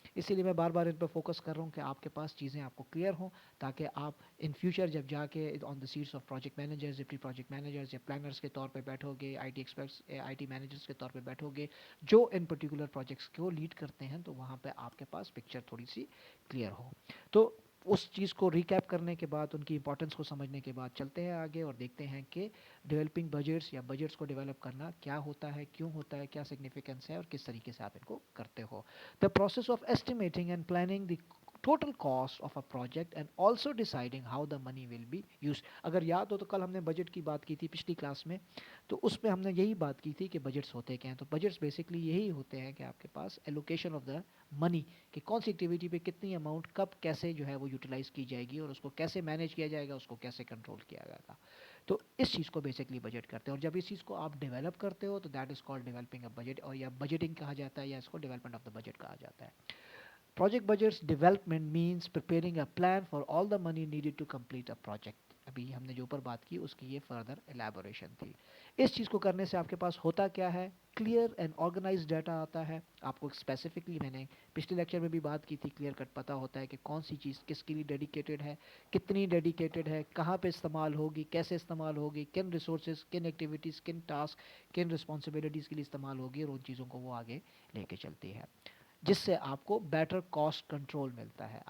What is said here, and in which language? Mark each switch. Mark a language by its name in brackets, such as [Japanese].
[Hindi] इसीलिए मैं बार बार इन पर फोकस कर रहा हूँ कि आपके पास चीज़ें आपको क्लियर हों, ताकि आप इन फ्यूचर जब जाके on the seats of project managers, deputy project managers या प्लानर्स के तौर पे बैठोगे, आईटी एक्सपर्ट्स, आईटी मैनेजर्स के तौर पे बैठोगे जो इन पर्टिकुलर प्रोजेक्ट्स को लीड करते हैं, तो वहाँ पे आपके पास पिक्चर थोड़ी सी क्लियर हो। तो उस चीज़ को रिकैप करने के बाद, उनकी इंपॉर्टेंस को समझने के बाद चलते हैं आगे और देखते हैं कि डेवलपिंग बजट्स या बजट्स को डेवलप करना क्या होता है, क्यों होता है, क्या सिग्निफिकेंस है और किस तरीके से आप इनको करते हो। [English] The process of estimating and planning the total cost of a project and also deciding how the money will be used। [Hindi] अगर याद हो तो कल हमने बजट की बात की थी पिछली क्लास में, तो उसमें हमने यही बात की थी कि बजट्स होते क्या हैं। तो बजट्स बेसिकली यही होते हैं कि आपके पास एलोकेशन ऑफ द मनी, कि कौन सी एक्टिविटी पे कितनी अमाउंट कब कैसे जो है वो यूटिलाइज की जाएगी और उसको कैसे मैनेज किया जाएगा, उसको कैसे कंट्रोल किया जाएगा। तो इस चीज़ को बेसिकली बजट करते हैं और जब इस चीज़ को आप डेवलप करते हो तो that is called developing a budget, और या बजटिंग कहा जाता है या इसको डेवलपमेंट ऑफ द बजट कहा जाता है। [English] Project budgets development means preparing a plan for all the money needed to complete a project। [Hindi] अभी हमने जो ऊपर बात की उसकी ये फर्दर एलैबोरेशन थी। इस चीज़ को करने से आपके पास होता क्या है, क्लियर एंड ऑर्गेनाइज डाटा आता है। आपको स्पेसिफिकली मैंने पिछले लेक्चर में भी बात की थी, क्लियर कट पता होता है कि कौन सी चीज़ किसके लिए डेडिकेटेड है, कितनी डेडिकेटेड है, कहाँ पे इस्तेमाल होगी, कैसे इस्तेमाल होगी, किन रिसोर्सेज, किन एक्टिविटीज़, किन टास्क, किन रिस्पॉन्सिबिलिटीज़ के लिए इस्तेमाल होगी, और उन चीज़ों को वो आगे लेके चलती है, जिससे आपको बेटर कॉस्ट कंट्रोल मिलता है।